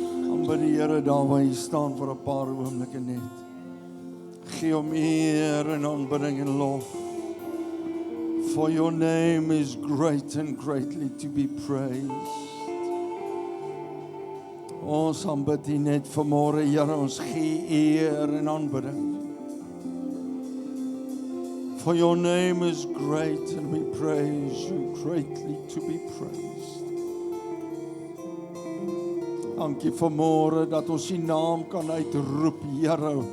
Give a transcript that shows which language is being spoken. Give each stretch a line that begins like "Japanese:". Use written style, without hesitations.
Afrikaans: Aanbid die Here daar waar jy staan vir 'n paar oomblikke net. gee hom eer en aanbidding en lof.
English: For your name is great and greatly to be praised.
Afrikaans: Ons aanbid U net vanmôre, Here, ons gee eer en aanbidding.
English: For your name is great and we praise you greatly to be praised.
Afrikaans: Dankie vanmôre dat ons U naam kan uitroep, Here.